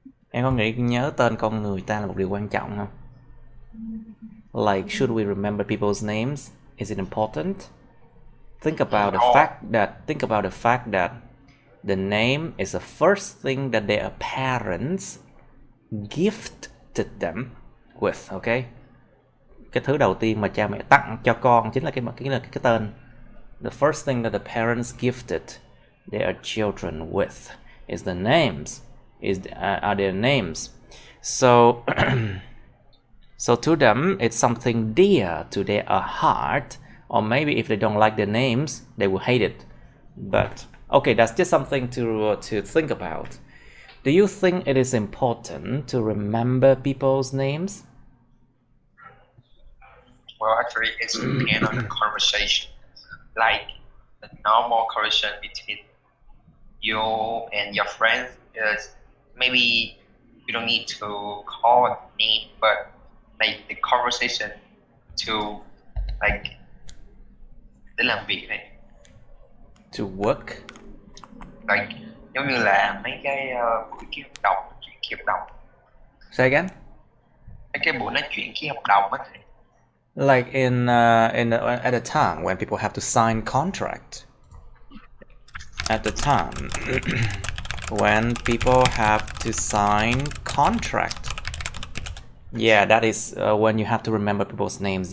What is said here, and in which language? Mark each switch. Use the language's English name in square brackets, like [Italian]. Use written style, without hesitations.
[Vietnamese] Em có nghĩ nhớ tên con người ta là một điều quan trọng không? [English] Like, should we remember people's names? Is it important? Think about the fact that the name is the first thing that their parents gifted them with, okay? [Vietnamese] Cái thứ đầu tiên mà cha mẹ tặng cho con chính là cái tên. [English] The first thing that the parents gifted their children with is the names, are their names. So, so to them, it's something dear to their heart, or maybe if they don't like their names, they will hate it. But okay, that's just something to think about. Do you think it is important to remember people's names? Well, actually, it's depend on the conversation. Like the normal conversation between you and your friends is maybe you don't need to call a name, but like the conversation to like [Vietnamese] để làm việc này. [English] To work. [Vietnamese] Like giống như là mấy cái buổi ký hợp đồng, chuyện ký hợp đồng. [English] Say again. [Vietnamese] Mấy cái buổi nói chuyện ký hợp đồng á. [English] Like at a time when people have to sign contract. At the time when people have to sign contract. Yeah, that is when you have to remember people's names.